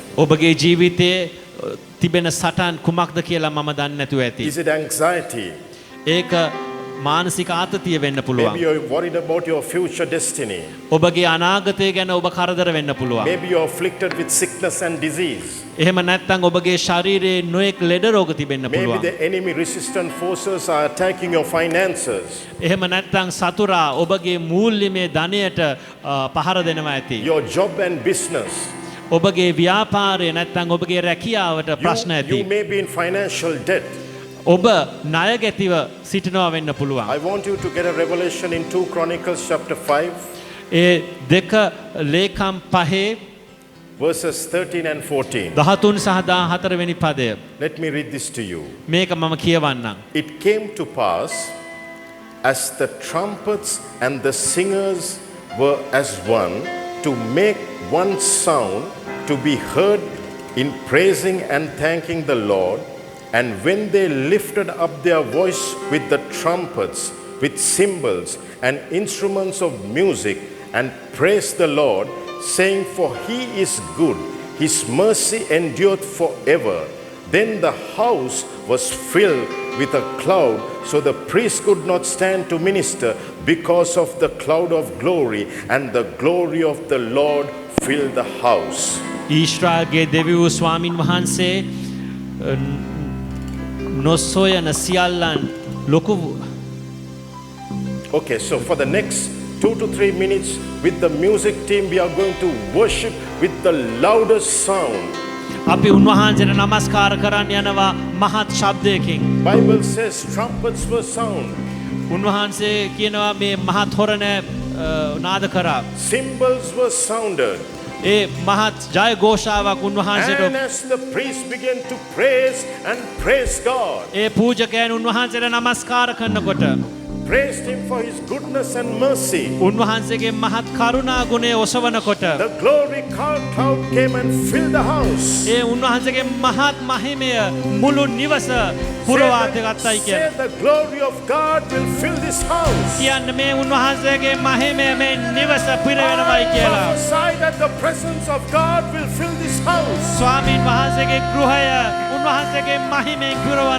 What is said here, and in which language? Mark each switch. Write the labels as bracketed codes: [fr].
[si] ඔබගේ ජීවිතයේ තිබෙන සටන් කුමක්ද කියලා මම දන්නේ නැතුව ඇති. [en] Is it anxiety? [si] ඒක මානසික ආතතිය වෙන්න පුළුවන්. [en] Maybe you're worried about your future destiny. [si] ඔබගේ අනාගතය ගැන ඔබ කරදර වෙන්න පුළුවන්. [en] Maybe you're afflicted with sickness and disease. [si] එහෙම නැත්නම් ඔබගේ ශරීරයේ නොයෙක් ලෙඩ රෝග තිබෙන්න [en] Maybe [si] පුළුවන්. [en] the enemy resistant forces are attacking your finances. [si] එහෙම නැත්නම් සතුරා ඔබගේ මූල්‍යමය ධනයට පහර දෙනවා ඇති. [en] Your job and business. [si] ඔබගේ ව්‍යාපාරය නැත්නම් ඔබගේ රැකියාවට ප්‍රශ්න ඇති. [en] You may be in financial debt. [si] ඔබ ණයගැතිව සිටිනවා වෙන්න පුළුවන්. [en] I want you to get a revelation in 2 Chronicles chapter 5 [si] ඒ දෙක ලේකම් පහේ [en] verses 13 and 14. [si] 13 සහ 14 වෙනි පදය. [en] Let me read this to you. [si] මේක මම කියවන්නම්. [en] It came to pass as the trumpets and the singers were as one to make one sound to be heard in praising and thanking the Lord. And when they lifted up their voice with the trumpets, with cymbals and instruments of music, and praised the Lord, saying, For he is good, his mercy endureth forever. Then the house was filled with a cloud, so the priest could not stand to minister because of the cloud of glory, and the glory of the Lord filled the house. [si] ඊශ්‍රායල්ගේ දෙවිවරු ස්වාමින් වහන්සේ නොසොයන සියල්ලන් ලොකු. [en] Okay, so for the next 2 to 3 minutes with the music team, we are going to worship with the loudest sound. [si] අපි උන්වහන්සේට නමස්කාර කරන්න යනවා මහත් ශබ්දයකින්. [en] Bible says trumpets were sound. [si] උන්වහන්සේ කියනවා මේ මහත් හොරණ නාද කරා. [en] Cymbals were sounded. [si] ඒ මහත් ජයഘോഷාවක් උන්වහන්සේට. [en] And as the priest began to praise and praise God, [si] ඒ පූජකයන් උන්වහන්සේට නමස්කාර කරනකොට [en] praised him for his goodness and mercy. [si] උන්වහන්සේගේ මහත් කරුණා ගුණය ඔසවනකොට [en] The glory cloud came and filled the house. [si] ඒ උන්වහන්සේගේ මහත් මහිමය මුළු නිවස පුරවා ගත්තයි [en] Say [si] කියලා. [en] the glory of God will fill this house. [si] කියන්න මේ උන්වහන්සේගේ මහිමය මේ නිවස පිරවෙනවයි කියලා. [en] Prophesy that the presence of God will fill this house. [si] ස්වාමීන් වහන්සේගේ ගෘහය උන්වහන්සේගේ මහිමයෙන් පිරවනවා